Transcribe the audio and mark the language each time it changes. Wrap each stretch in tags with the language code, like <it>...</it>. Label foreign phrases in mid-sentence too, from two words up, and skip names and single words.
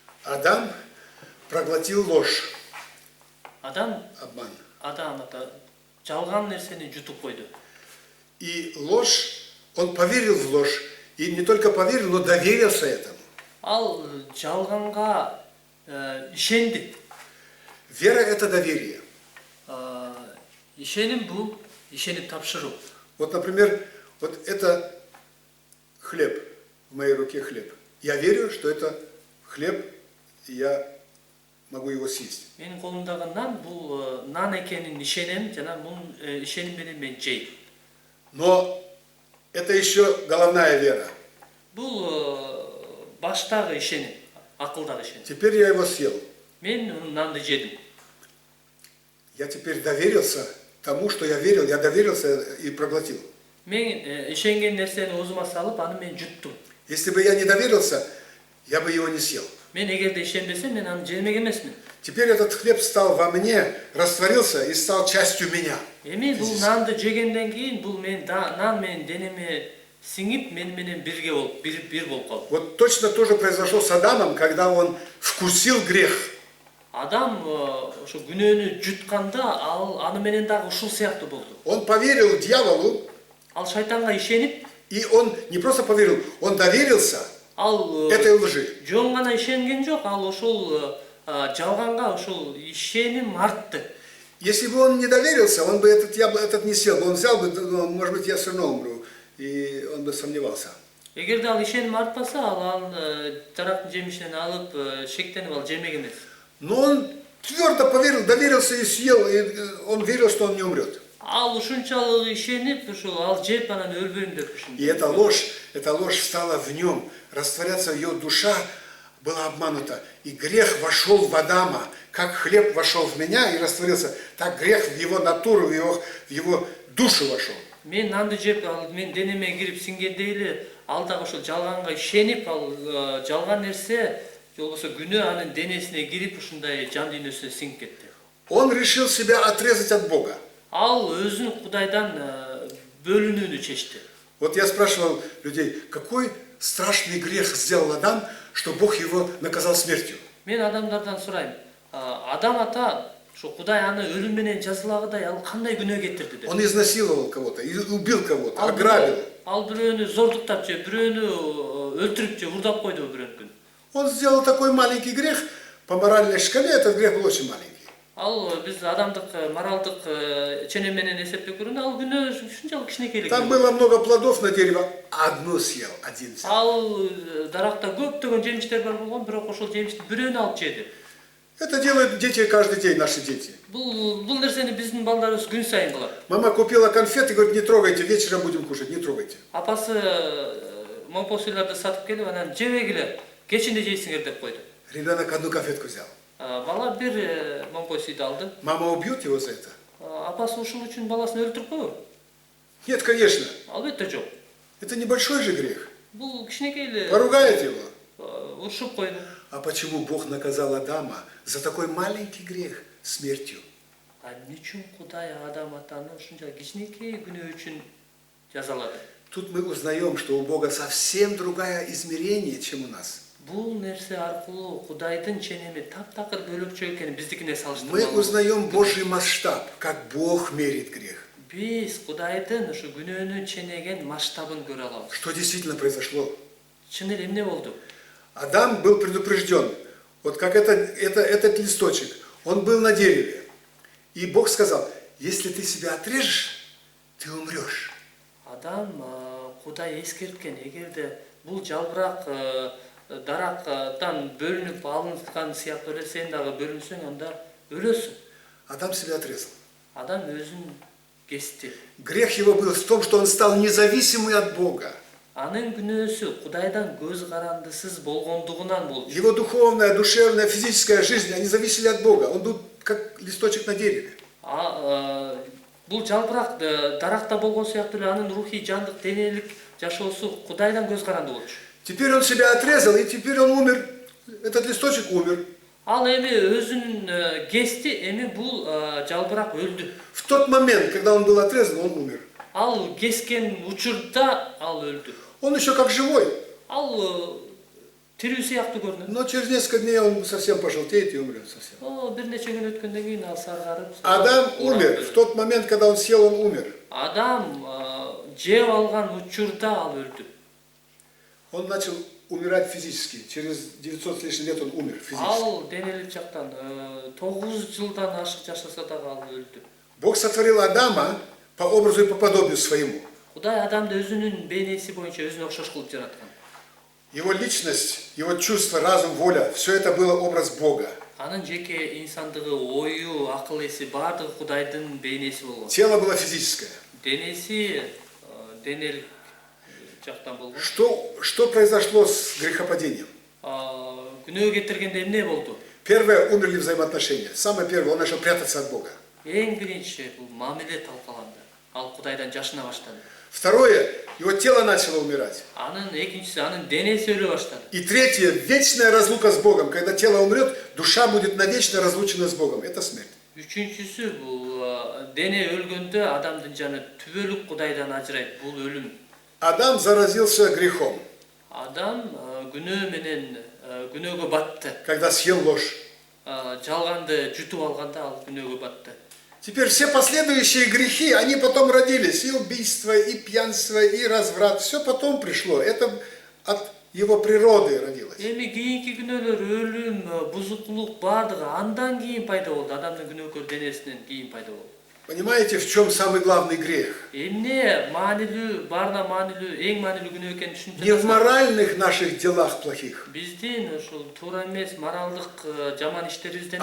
<ru>Адам проглотил ложь, Адам обман.</ru> <ky>жалган нерсени жутуп койду.</ky> <ru>И ложь, он поверил в ложь, и не только поверил, но доверился этому.</ru> <ky>Ал жалганга ишенди.</ky> <ru>Вера – это доверие.</ru> <ky>Ишеним бул ишенип тапшыруу.</ky> <ru>Вот, например, вот это хлеб, в моей руке хлеб. Я верю, что это хлеб, и я могу его съесть.</ru> <ky>Менин колумдагы нан бул нан экенин ишенем, жана мунун ишеним менен мен жейм.</ky> <ru>Но это еще головная вера.</ru> <ky>Бул баштагы ишеним, акылдагы ишеним.</ky> <ru>Теперь я его съел.</ru> <ky>Мен нанды жедим.</ky> <ru>Я теперь доверился тому, что я верил, я доверился и проглотил.</ru> <ky>Мен ишенген нерсени оозума салып, аны мен жуттум.</ky> <ru>Если бы я не доверился, я бы его не съел.</ru> <ky>Мен эгерде ишенбесем, мен аны жемек эмесмин.</ky> <ru>Теперь этот хлеб стал во мне, растворился и стал частью меня.</ru> <ky>Эми бул нанды жегенден кийин бул нан менин денеме сиңип, мен менен бирге болуп, бир болуп калды.</ky> <ru>Вот точно то же произошло с Адамом, когда он вкусил грех.</ru> <ky>Адам ошо күнөөнү жутканда, ал аны менен дагы ушул сыяктуу болду.</ky> <ru>Он поверил дьяволу,</ru> <ky>Ал шайтанга ишенип,</ky> <ru>и он не просто поверил, он доверился</ru> <ky>ал</ky> <ru>этой лжи.</ru> <ky>жөн гана ишенген жок, ал ошол жалганга ошол ишеним артты.</ky> <ru>Если бы он не доверился, он бы этот не съел, он взял бы, ну, может быть, я все равно умру, и он бы сомневался.</ru> <ky>Эгерде ал ишеним артпаса, ал тарактын жемишинен алып шектенип ал жемек эмес.</ky> <ru>Но он твердо поверил, доверился и съел, и он верил, что он не умрет.</ru> <ky>Ал ушунчалык ишенип, ушул ал жеп анан өлбөйм деп ушунча.</ky> <ru>И эта ложь стала в нем, растворяться, ее душа была обманута. И грех вошел в Адама, как хлеб вошел в меня и растворился, так грех в его натуру, в его душу вошел.</ru> <ky>Мен нанды жеп, ал мен денеме кирип сиңгендей эле, ал дагы ошол жалганга ишенип, ал жалган нерсе, же болбосо күнөө анын денесине кирип ушундай жан дүйнөсүнө сиңип кетти.</ky> <ru>Он решил себя отрезать от Бога.</ru> <ky>Ал өзүн Кудайдан бөлүнүүнү чечти.</ky> <ru>Вот я спрашивал людей, какой страшный грех сделал Адам, что Бог его наказал смертью?</ru> <ky>Мен адамдардан сурайм. Адам ата, ошо Кудай аны өлүм менен жазалагыдай ал кандай күнөө кетирди деп.</ky> <ru>Он изнасиловал кого-то, убил кого-то, ограбил.</ru> <ky>Ал бирөөнү зордуктап же, бирөөнү өлтүрүп же, урдап койду бирөөнүн.</ky> <ru>Он сделал такой маленький грех, по моральной шкале этот грех был очень маленький.</ru> <ky>Ал биз адамдык моралдык ченем менен эсептеп көргөндө ал күнөө ушунчалык кичинекейлик.</ky> <ru>Там было много плодов на дерево, одну съел, один съел.</ru> <ky>Ал даракта көптөгөн жемиштер бар болгон, бирок ошол жемиштин бирөөнү алып жеди.</ky> <ru>Это делают дети каждый день, наши дети.</ru> <ky>Бул нерсени биздин балдарыбыз күн сайын кылат.</ky> <ru>Мама купила конфеты, говорит, не трогайте, вечером будем кушать, не трогайте.</ru> <ky>Апасы момпосуйларды сатып келип, анан жебегиле, кечинде жейсиңер деп койду.</ky> <ru>Ребенок одну конфетку взял.</ru> <ky>Бала бир момпосуйду алды.</ky> <ru>Мама убьет его за это?</ru> <ky>Апасы ушул үчүн баласын өлтүрүп койбу?</ky> <ru>Нет, конечно.</ru> <ky>Албетте жок.</ky> <ru>Это небольшой же грех.</ru> <ky>Бул кичинекей эле.</ky> <ru>Поругает его.</ru> <ky>Урушуп койду.</ky> <ru>А почему Бог наказал Адама за такой маленький грех смертью?</ru> <ky>Эмне үчүн Кудай Адам атаны ушунча кичинекей күнөө үчүн жазалады?</ky> <ru>Тут мы узнаем, что у Бога совсем другое измерение, чем у нас.</ru> <ky>Бул нерсе аркылуу Кудайдын ченеми таптакыр бөлөкчө экенин биздикине</ky> <ru>Мы</ru> <ky>салыштырмалуу.</ky> <ru>узнаем Божий масштаб, как Бог мерит грех.</ru> <ky>Биз Кудайдын ушу күнөөнүн ченеген масштабын көрө алабыз.</ky> <ru>Что действительно произошло?</ru> <ky>Чын эле эмне болду?</ky> <ru>Адам был предупрежден. Вот как этот листочек. Он был на дереве. И Бог сказал, если ты себя отрежешь, ты умрешь.</ru> <ky>Адам Кудай эскерткен, эгерде бул жалбырак дарактан бөлүнүп алынткан сыяктуу эле сен дагы бөлүнсөң, анда өлөсүң.</ky> <ru>Адам себя отрезал.</ru> <ky>Адам өзүн кести.</ky> <ru>Грех его был в том, что он стал независимый от Бога.</ru> <ky>Анын күнөөсү Кудайдан көз карандысыз болгондугунан болду.</ky> <ru>Его духовная, душевная, физическая жизнь, они зависели от Бога. Он был как листочек на дереве.</ru> <ky>Бул жалбырак даракта болгон сыяктуу эле анын рухий, жандык, денелик жашоосу Кудайдан көз каранды болчу.</ky> <ru>Теперь он себя отрезал, и теперь он умер. Этот листочек умер.</ru> <ky>Ал эми өзүн кести, эми бул жалбырак өлдү.</ky> <ru>В тот момент, когда он был отрезан, он умер.</ru> <ky>Ал кескен учурда ал өлдү.</ky> <ru>Он еще как живой.</ru> <ky>Ал тирүү сыяктуу көрүнөт.</ky> <ru>Но через несколько дней он совсем пожелтеет и умрет совсем.</ru> <ky>Бир нече күн өткөндөн кийин ал саргарып.</ky> <ru>Адам умер. В тот момент, когда он сел, он умер.</ru> <ky>Адам жеп алган учурда ал өлдү.</ky> <ru>Он начал умирать физически. Через 900 с лишним лет он умер физически.</ru> <ky>Ал денелик жактан 9 жылдан ашык жашаса дагы ал өлдү.</ky> <ru>Бог сотворил Адама по образу и по подобию своему.</ru> <ky>Кудай Адамды өзүнүн бейнеси боюнча өзүнө окшош кылып жараткан.</ky> <ru>Его личность, его чувства, разум, воля, все это было образ Бога.</ru> <ky>Анын жеке инсандыгы, ою, акыл эси баардыгы Кудайдын бейнеси болгон.</ky> <ru>Тело было физическое.</ru> <ky>Денеси денелик жактан болгон.</ky> <ru>Что произошло с грехопадением?</ru> <ky>Күнөө кетиргенде эмне болду?</ky> <ru>Первое, умерли взаимоотношения. Самое первое, он начал прятаться от Бога.</ru> <ky>Эң биринчи бул мамиле талкаланды. Ал Кудайдан жашына баштады.</ky> <ru>Второе, его тело начало умирать.</ru> <ky>Анын экинчиси анын денеси өлө баштады.</ky> <ru>И третье, вечная разлука с Богом. Когда тело умрет, душа будет навечно разлучена с Богом. Это смерть.</ru> <ky>Үчүнчүсү бул дене өлгөндө адамдын жаны түбөлүк Кудайдан ажырайт. Бул өлүм.</ky> <ru>Адам заразился грехом,</ru> <ky>Адам күнөө менен күнөөгө батты.</ky> <ru>когда съел ложь.</ru> <ky>Жалганды жутуп алганда ал күнөөгө батты.</ky> <ru>Теперь все последующие грехи, они потом родились. И убийство, и пьянство, и разврат. Все потом пришло. Это от его природы родилось.</ru> <ky>Эми кийинки күнөөлөр өлүм, бузуклук баардыгы андан кийин пайда болду. Адамдын күнөөкөр денесинен кийин пайда болду.</ky> <ru>Понимаете, в чем самый главный грех?</ru> <ky>Эмне маанилүү, баарына маанилүү, эң маанилүү күнөө экенин түшүнүп</ky> <ru>Не в моральных наших делах плохих,</ru> <ky>биздин ушул туура эмес, моралдык жаман иштерибизден</ky>